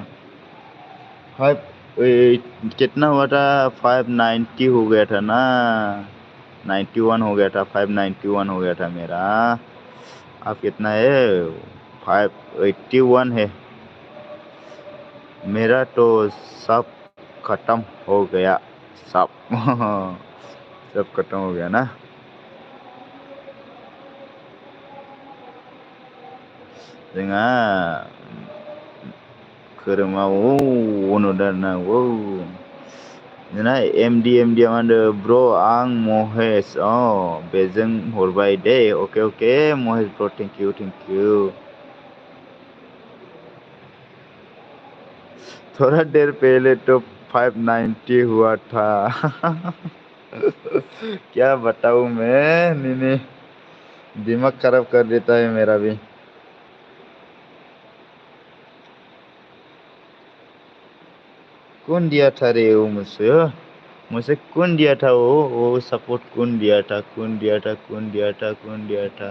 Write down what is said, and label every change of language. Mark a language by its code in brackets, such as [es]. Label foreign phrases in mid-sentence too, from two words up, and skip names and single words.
[hi] 5 कितना हुआ था, 590 हो गया था ना, 91 हो गया था, 591 हो गया था मेरा। अब कितना है, 581 है मेरा। तो सब खत्म हो गया सब। सब खत्म हो गया ना। [brx] जोंहा खोरोमाव उनुदारनांगौ जोंना एमडि मा होनदों ब्र आं महेश बेजों हरबाय दे। [hi] अके महेश ब्र [en] thank you. [hi] थोड़ा देर पहले तो 590 हुआ था। क्या बताऊं मैं नीनी, दिमाग खराब कर देता है मेरा भी। कौन दिया था रे वो मुझसे, मुझे कौन दिया था वो सपोर्ट कौन दिया था, कौन दिया था, कौन दिया था, कौन दिया था।